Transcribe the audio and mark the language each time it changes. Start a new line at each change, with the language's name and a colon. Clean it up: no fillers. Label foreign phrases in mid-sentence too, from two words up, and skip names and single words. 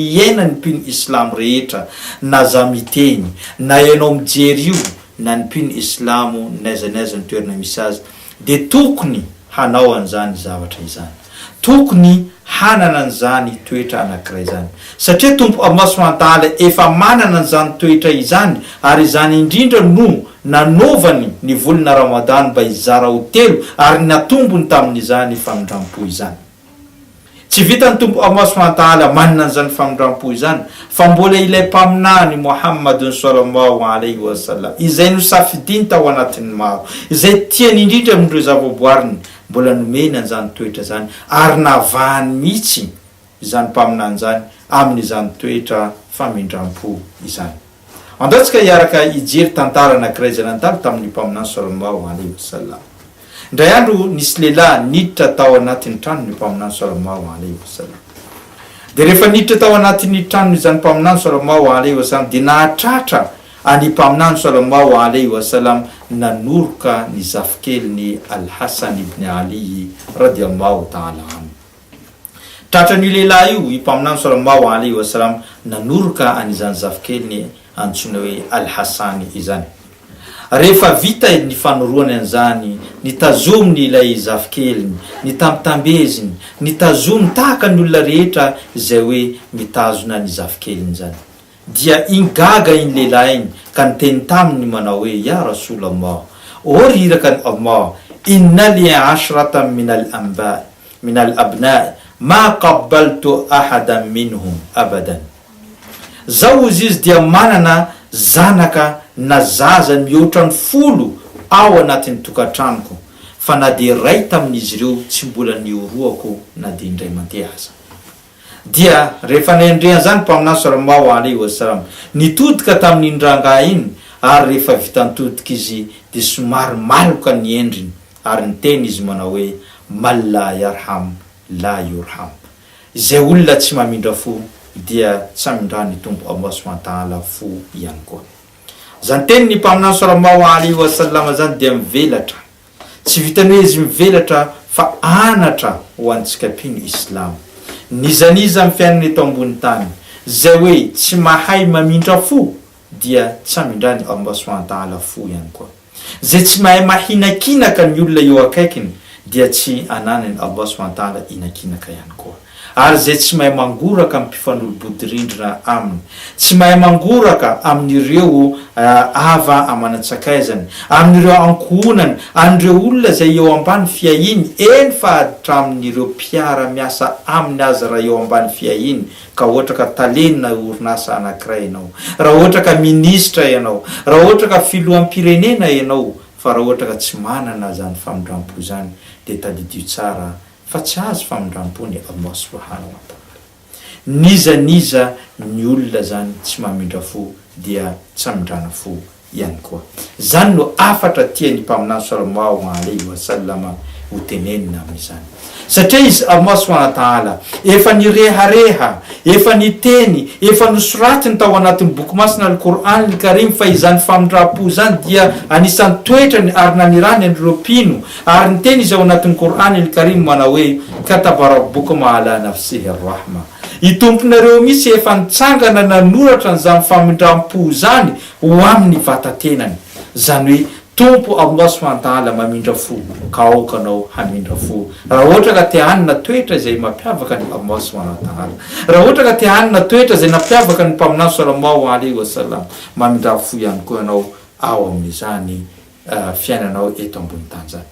Malagasy: iaina ny mpino Islamo rehetra, na za miteny na ianao mijery io na ny mpino Islamo n'aiza ny toerana misy azy dia tokony hanao an'izany zavatra izany, tokony hanana an'izany toetra anankiray izany, satria Tompo
Arabic: الله سبحانه وتعالى
Malagasy: efa manana an'izany toetra izany ary izany indrindra no nanovany ny volana Ramadan mba hizara ho telo ary natombony tamin'izany famindrampo izany. Tsy vitan'ny Tompo
Arabic: الله سبحانه وتعالى
Malagasy: manana an'izany famindrampo izany fa mbola ilay mpaminany Muhammadun
Arabic: صلى الله عليه وسلم
Malagasy: izay no safidiny tao anatin'ny maro, izay tiany indrindra amin'ireo zavaboariny, mbola nomena an'izany toetra zany ary navahany mihitsy izany mpaminany zany amin'izany toetra famindrampo izany. Andatsika hiaraka ijery tantara anankiray izay nandalo tamin'ny mpaminany
Arabic: صلى الله عليه وسلم.
Malagasy: Indray andro nisy lehilahy niditra tao anatin'ny tranon'ny mpaminany
Arabic: صلى الله عليه وسلم.
Malagasy: Dia rehefa niditra tao anatin'ny tranony izany mpaminany
Arabic: صلى الله عليه وسلم
Malagasy: dia nahatratra any mpaminany
Arabic: صلى الله عليه وسلم
Malagasy: nanoroka ny zafikeliny Al-Hasan ibn Ali
Arabic: رضي الله تعالى عنه.
Malagasy: Tratran'io lehilahy io i mpaminany
Arabic: صلى الله عليه وسلم
Malagasy: nanoroka an'izany zafikeliny antsoina hoe Al-Hasan izany. Rehefa vita ny fanoroany an'izany, nitazominy ilay zafikeliny, nitamtambeziny, nitazominy tahaka ny olona rehetra izay hoe mitazona ny zafikeliny zany. Dia ingaga iny lehilahy iny ka niteny taminy manao hoe
Arabic: يا رسول الله,
Malagasy: o riraka ny Allah,
Arabic: إن لي عشرة من الأبناء ما قبلت أحدا منهم أبدا.
Malagasy: Zao izy dia manana zanaka na zaza mihoatra ny 10 ao anatin'ny tokantranoko fa na dia ray tamin'izy ireo tsy mbola nioroako na dia indray mandeha aza. Dia rehefa nendrehan zany mpaminany
Arabic: صلى الله عليه وسلم
Malagasy: nitodika tamin'ny rangahy iny ary rehefa vitantodiky izy de somary maloka ny endriny ary ny teny izy manao hoe
Arabic: من لا يرحم لا يرحم.
Malagasy: Izay olona tsy mamindra fo dia tsy amindrany tombo
Arabic: الله سبحانه وتعالى
Malagasy: fo ihany koa. Zany teny ny mpaminany
Arabic: صلى الله عليه وسلم
Malagasy: zany dia mivelatra, tsy vitany hoe izy mivelatra fa anatra ho antsika pino islam. Nizaniza amin'ny fiainana eto ambony tany zay hoe tsy mahay mamindra fo dia tsy amindrany
Arabic: الله سبحانه وتعالى
Malagasy: fo ihany koa. Zay tsy mahay mahinakinaka ny olona eo akaikiny dia tsy ananany
Arabic: الله سبحانه وتعالى
Malagasy: inakinaka ihany koa. Ary zay tsy mahay mangoraka amin'ny mpifanolo-bodirindrina aminy, tsy mahay mangoraka amin'ireo ava amanatsakaizany, amin'ireo ankohonany, amin'ireo olona zay eo ambany fiahiny, eny fa hatramin'ireo mpiara miasa aminy aza raha eo ambany fiahiny, ka ohatra ka talenina orinasa anankiray ianao, raha ohatra ka ministra ianao, raha ohatra ka filoham-pirenena ianao, fa raha ohatra ka tsy manana zany famindrampo zany de tadidio tsara fa tsy azo famindrampo ny
Arabic: الله سبحانه وتعالى.
Malagasy: Niza ny olona zany tsy mamindra fo dia tsy amindrana fo ihany koa. Zany no afatra tiany mpaminany
Arabic: صلى الله عليه وسلم
Malagasy: ho tenenina amin'izany. Satria izy
Arabic: الله سبحانه وتعالى
Malagasy: efa nirehareha, efa niteny, efa nosoratiny tao anatin'ny boky masina al-Qur'an al-Karim fa izany famindrampo zany dia anisan'ny toetrany ary nanirany an'ireo mpino, ary niteny izy ao anatin'ny Qur'an al-Karim manao hoe
Arabic: كتب ربكم على نفسه الرحمة.
Malagasy: I tomponareo misy efa nitsangana nanoratra n'izany famindrampo zany ho amin'ny vatatenany. Zany hoe tompo
Arabic: الله سبحانه وتعالى
Malagasy: mamindra fo ka aokanao hamindra fo. Raha ohatra ka te hanina toetra izay mampiavaka ny
Arabic: الله سبحانه وتعالى,
Malagasy: raha ohatra ka te hanina toetra izay nampiavaka ny mpaminany
Arabic: صلى الله عليه وسلم,
Malagasy: mamindra fo ihany koa ianao ao amin'izany fiainanao eto ambony tany zany.